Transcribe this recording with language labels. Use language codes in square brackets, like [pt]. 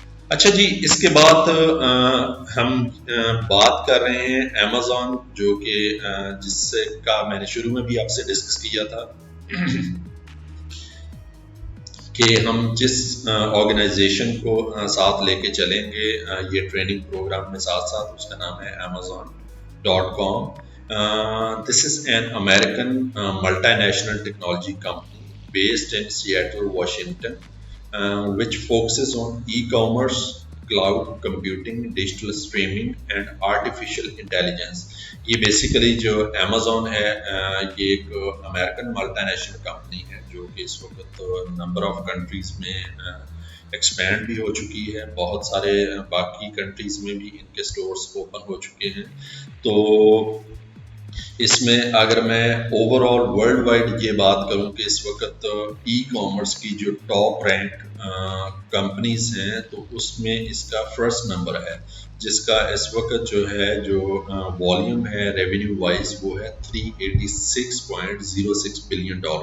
[ur] اچھا جی، اس کے بعد ہم بات کر رہے ہیں امیزون، جو کہ جس سے کا میں نے شروع میں بھی آپ سے ڈسکس کیا تھا کہ ہم جس آرگنائزیشن کو ساتھ لے کے چلیں گے یہ ٹریننگ پروگرام میں ساتھ ساتھ، اس کا نام ہے Amazon.com. [en] This is an American multinational technology company based in Seattle, Washington, which focuses on e-commerce, cloud computing, digital streaming and artificial intelligence. [ur] یہ بیسیکلی جو Amazon ہے یہ ایک امریکن ملٹی نیشنل کمپنی ہے جو کہ اس وقت نمبر آف کنٹریز میں ایکسپینڈ بھی ہو چکی ہے، بہت سارے باقی کنٹریز میں بھی ان کے سٹورز اوپن ہو چکے ہیں. تو اس میں اگر میں اوور آل ورلڈ وائڈ یہ بات کروں کہ اس وقت ای کامرس کی جو ٹاپ رینک کمپنیز ہیں تو اس میں اس کا فرسٹ نمبر ہے، جس کا اس وقت جو ہے جو والیوم ہے ریونیو وائز وہ ہے $386.06 بلین.